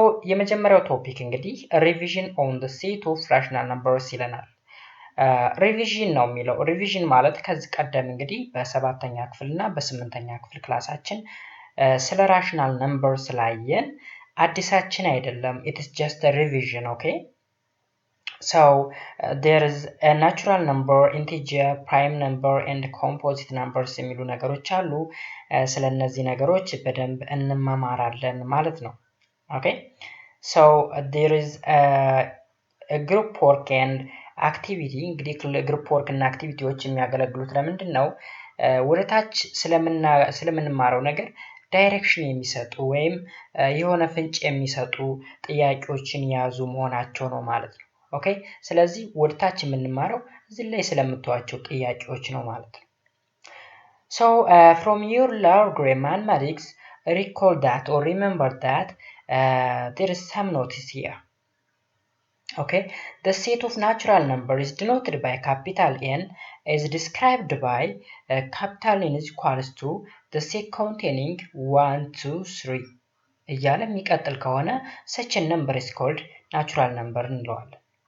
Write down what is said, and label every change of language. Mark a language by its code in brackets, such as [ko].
[am] የመጀመሪያው ቶፒክ እንግዲህ [en] revision on the set of rational numbers [am] ይለናል። ሪቪዥን ነው የሚለው። ሪቪዥን ማለት ከዚህ ቀደም እንግዲህ በ7ኛ ክፍል እና በ8ኛ ክፍል ክላሳችን ስለ ራሽናል ነምበር ስላየን አዲሳችን አይደለም። [en] it is just a revision, okay? So there is a natural number, integer, prime number and composite numbers [am] የሚሉ ነገሮች አሉ። ስለ እነዚህ ነገሮች በደንብ እንማማራለን ማለት ነው። [en] Okay? So there is a group work and [am] አክቲቪቲ እንግዲህ ግሩፕ ወርክ እና አክቲቪቲዎች የሚያገለግሉት ለምንድን ነው? ወደ ታች ስለምንማረው ነገር ዳይሬክሽን የሚሰጡ ወይም የሆነ ፍንጭ የሚሰጡ ጥያቄዎችን የያዙ መሆናቸው ነው ማለት ነው። ኦኬ ስለዚህ ወደ ታች የምንማረው እዚህ ላይ ስለምታዩቸው ጥያቄዎች ነው ማለት ነው። [en] So from your lower mathematics recall that or remember that there is some notice here. Okay, the set of natural number is denoted by capital N is described by capital N is equals to the set containing 1, 2, 3 [am] እያለ የሚቀጥል ከሆነ [en] such a number is called natural number እንለዋለን።